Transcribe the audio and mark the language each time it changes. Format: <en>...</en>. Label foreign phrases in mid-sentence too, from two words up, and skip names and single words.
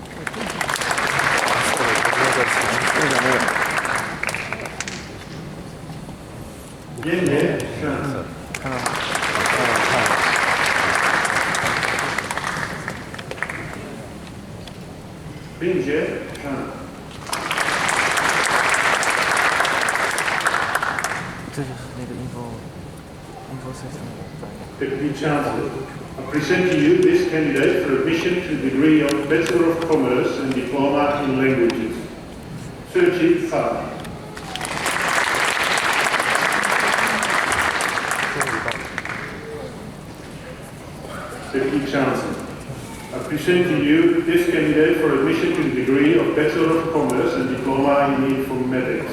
<en>Yan Shan. Bingjie Shan.</en> <zh>这就是那个</zh> <en>info system。 Deputy Chancellor, I present to you this candidate for admission to the degree of Bachelor of Commerce and Diploma in Languages. Sergi Fa. Deputy Chancellor, I present to you this candidate for admission to the degree of Bachelor of Commerce and Diploma in Informatics.</en>